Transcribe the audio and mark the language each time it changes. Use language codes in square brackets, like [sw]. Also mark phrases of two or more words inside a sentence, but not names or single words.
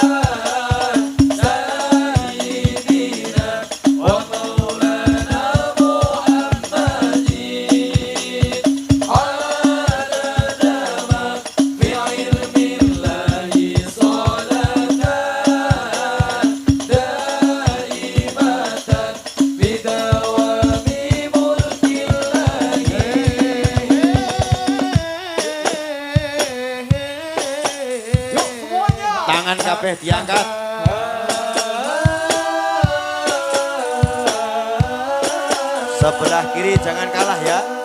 [ar] سيدنا ومولانا محمد عدد ما في علم الله صلاة دائمة بدوام [jv] tangan kabeh diangkat. [id] Sebelah kiri jangan kalah ya.